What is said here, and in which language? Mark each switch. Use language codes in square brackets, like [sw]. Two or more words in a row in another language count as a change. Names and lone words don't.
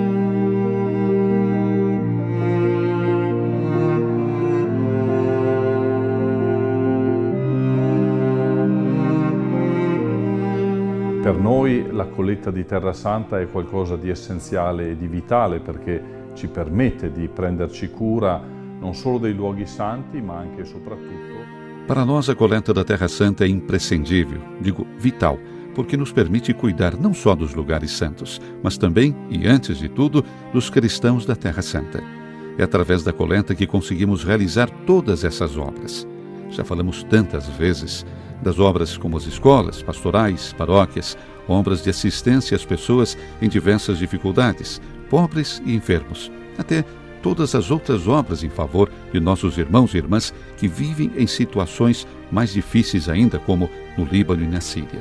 [it] Per noi la colletta di Terra Santa è qualcosa di essenziale e di vitale, perché ci permette di prenderci cura non solo dei luoghi santi, ma anche e soprattutto. [pt] Para nós, a coleta da Terra Santa é imprescindível, digo vital, porque nos permite cuidar não só dos lugares santos, mas também, e antes de tudo, dos cristãos da Terra Santa. É através da coleta que conseguimos realizar todas essas obras. Já falamos tantas vezes das obras como as escolas, pastorais, paróquias, obras de assistência às pessoas em diversas dificuldades, pobres e enfermos, até todas as outras obras em favor de nossos irmãos e irmãs que vivem em situações mais difíceis ainda, como no Líbano e na Síria.